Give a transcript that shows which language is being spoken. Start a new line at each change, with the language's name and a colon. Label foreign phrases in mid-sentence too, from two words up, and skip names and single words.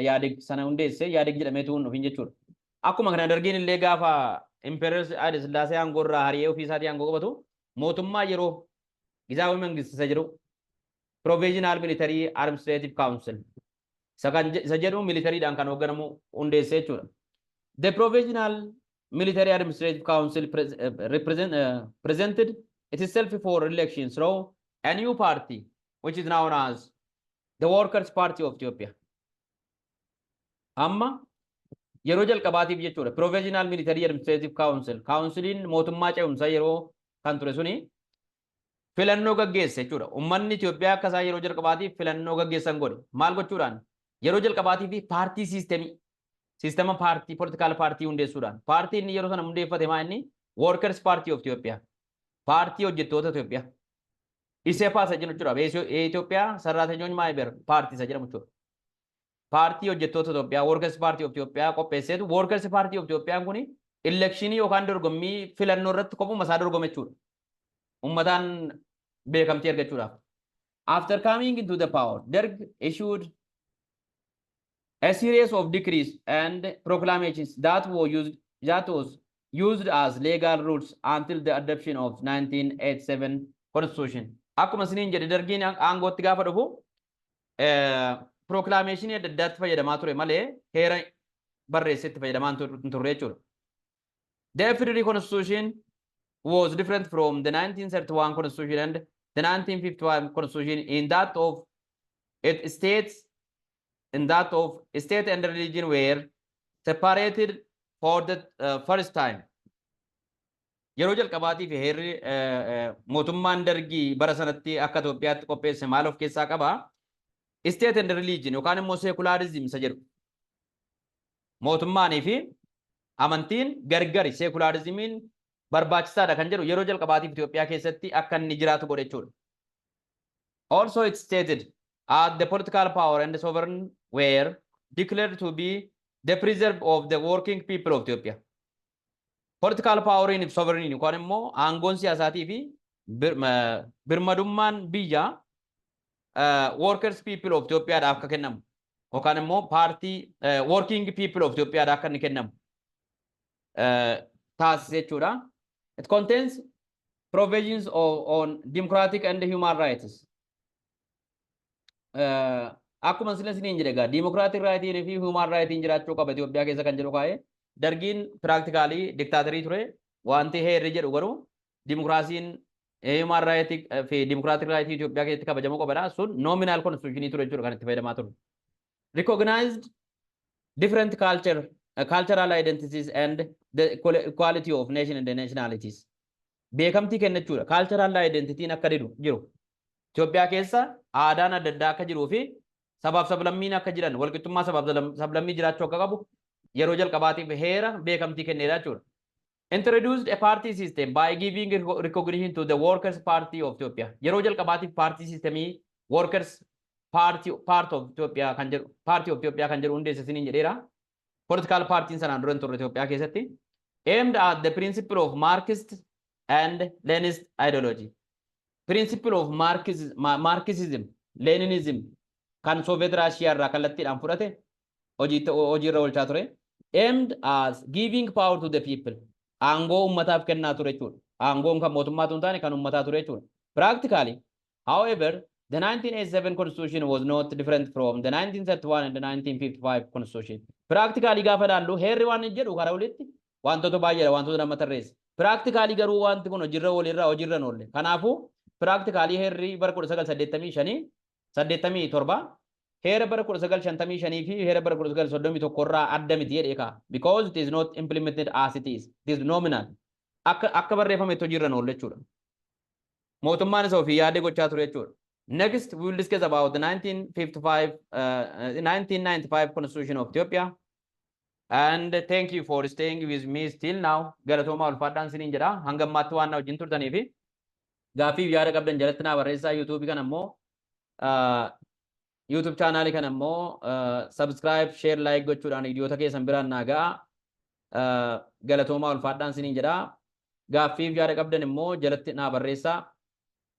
Oromo: Yaadeg sana hundeesse yaadeg jedhamee tuun dhufin jechuudha. Akkuma kana Dergiin illee gaafa Emperor Haile Sillaasee aangoo irraa hari'ee ofii isaatii aangoo qabatu mootummaa yeroo gizaawii mangist isa jedhu Provisional Military Administrative Council isa jedhu militariidhaan kan hoogganamu hundeesse jechuudha.
English: The Provisional Military Administrative Council presented itself for elections through a new party which is known as the Workers' Party of Ethiopia.
Oromo: Amma yeroo jalqabaatiif jechuudha Provisional Military Administrative Councilin mootummaa ce'umsaa yeroo kan ture suni filannoo gaggeesse jechuudha. Uummanni Itoophiyaa akka isaa yeroo jalqabaatiif filannoo gaggeessan godhe. Maal gochuudhaan? Yeroo jalqabaatiif paartii siistema paartii political paartii hundeessuudhaan. Paartiin inni yeroo sana hundeeffate maa inni Workers' Party of Ethiopia. Paartii hojjettoota Itoophiyaa. Iseepaa isa jedhu jechuudha. Itoophiyaa sararaateenyoon maayiber paartii isa jedhamu jechuudha. Paartii hojjettoota Itoophiyaa Workers' Party of Ethiopia qopheesseetu Workers' Party of Ethiopia kuni elekshinii yookaan dorgommii filannoo irratti kopuma isaa dorgome jechuudha. Uummataan beekamtii argachuudhaaf.
English: After coming into the power, Derg issued a series of decrees and proclamations that was used as legal rules until the adoption of 1987 constitution.
Oromo: Akkuma isiniin jedhe Dergiin aangootti gaafa dhufu proclamation adda addaatti fayyadamaa ture malee heera barreessetti fayyadamaa hin turre jechuudha.
English: The federal constitution was different from the 1931 constitution and the 1951 constitution in that of state and religion were separated for the first time.
Oromo: Yeroo jalqabaatiif heerri mootummaan Dergii bara sanatti akka Itoophiyaatti qopheesse maal of keessaa qaba?
English: State and religion
Oromo: yookaan immoo secularism isa jedhu. Mootummaanii fi amantiin gargari secularismiin barbaachisaadha kan jedhu yeroo jalqabaatiif Itoophiyaa keessatti akka inni jiraatu godhe jechuudha.
English: Also it stated the political power and the sovereign were declared to be the preserve of the working people of Ethiopia. Political power in sovereign
Oromo: yookaan immoo aangoon siyaasaatii fi birmadummaan biyya
English: workers people of Ethiopia
Oromo: dhaaf akka kennamu yookaan immoo
English: party working people of Ethiopia
Oromo: dhaaf akka inni kennamu taasise jechuudha.
English: It contains provisions on democratic and human rights.
Oromo: Akkuma isiniin jedhe egaa
English: democratic right
Oromo: fi
English: human right
Oromo: jiraachuu qaba Itoophiyaa keessa kan jedhu kaa'ee Dergiin practically dictaatorii ture wanti heerri jedhu garuu democracy'n
English: human right
Oromo: fi
English: democratic right
Oromo: Itoophiyaa keessatti kabajamuu qabadha. Sun
English: nominal constitution
Oromo: ture jechuudha kan itti fayyadamaa ture.
English: Recognized different cultural identities and the equality of nation and the nationalities.
Oromo: Beekamtii kennachuudha.
English: Cultural identity
Oromo: akka jiru. Itoophiyaa keessa aadaan adda addaa akka jiruu fi sabaaf sablammiin akka jiran walqixxummaa sabaaf sablammii jiraachuu akka qabu yeroo jalqabaatiif heera beekamtii kenneedha jechuudha.
English: Introduced a party system by giving recognition to the Workers' Party of Ethiopia.
Oromo: Yeroo jalqabaatiif party systemii Workers' Part of Ethiopia kan jedhu Party of Ethiopia kan jedhu hundeesse isiniin jedheera.
English: Political party
Oromo: sanaan dura hin turre Itoophiyaa keessatti.
English: aimed at the principle of Marxist and Leninist ideology. Principle of Marxism, Leninism,
Oromo: kan Soviet Russia irraa kallattiidhaan fudhate hojiirra oolchaa ture.
English: Aimed as giving power to the people.
Oromo: Aangoo ummataaf kennaa ture jechuudha. Aangoon kan mootummaatu hin taane kan ummataa ture jechuudha.
English: Practically, however, the 1987 constitution was not different from the 1931 and the 1955 constitution.
Oromo: Practically gaafa ilaallu heerri waan hin jedhu karaa olitti wantoota baay'eedha wantoota nama tarreessa. Practically garuu wanti kun hojiirra oolirraa hojiirra hin oolle. Kanaafuu practically heerri bara 1985 87 heera bara 1955 fi heera bara 1931 irraa adda miti jedhee kaa
English: because it is not implemented as it is. It is nominal.
Oromo: Akka barreeffametti hojiirra hin oolle jechuudha. Mootummaan isa ofii yaadee gochaa ture jechuudha.
English: Next, we will discuss about the 1995 Constitution of Ethiopia. And thank you for staying with me still now.
Oromo: Galatooma ulfaadhaan siniin jedha. Hanga ammaatti waan na wajjin turtanii fi gaaffii yaada qabdan jalatti naa barreessaa. YouTube kan ammoo YouTube channel kan ammoo
English: subscribe, share, like
Oromo: gochuudhaan viidiyoota keessan biraan naa ga'a. Galatooma ulfaadhaan siniin jedha. Gaaffii yaada qabdan immoo jalatti naa barreessaa.